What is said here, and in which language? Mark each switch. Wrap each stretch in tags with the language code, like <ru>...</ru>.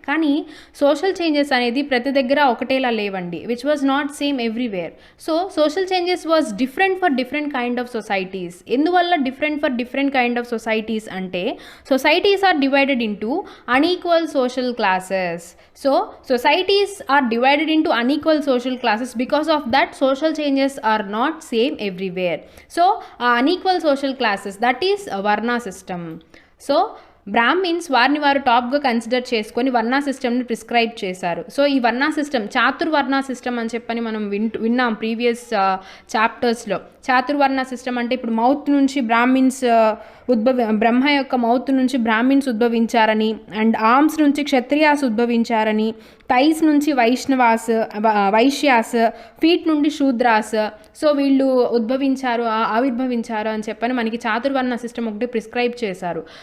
<te>కానీ social changes అనేది ప్రతి దగ్గర ఒకటేలా లేవండి,</te> <en>Which was not same everywhere. So social changes was different for different kind of societies. ఎందువల్ల different for different kind of societies అంటే societies are divided into unequal social classes. So societies are divided into unequal social classes. Because of that, social changes are not same everywhere. So unequal social classes, that is varna system.</en> <te>So Brahmins వారిని వారు టాప్గా consider చేసుకొని వర్ణా సిస్టమ్ని prescribe చేశారు. So ఈ varna system చాతుర్వర్ణ system అని చెప్పని మనం విన్నాం ప్రీవియస్ చాప్టర్స్లో. చాతుర్వర్ణ సిస్టమ్ అంటే ఇప్పుడు మౌత్ నుంచి బ్రాహ్మిన్స్ బ్రహ్మ యొక్క మౌత్ నుంచి బ్రాహ్మిన్స్ ఉద్భవించారని, అండ్ ఆర్మ్స్ నుంచి క్షత్రియాస్ ఉద్భవించారని, థైస్ నుంచి వైశ్యాస్, ఫీట్ నుండి శూద్రాస్, సో వీళ్ళు ఆవిర్భవించారు అని చెప్పని మనకి చాతుర్వర్ణ సిస్టమ్ ఒకటి ప్రిస్క్రైబ్ చేశారు.</te>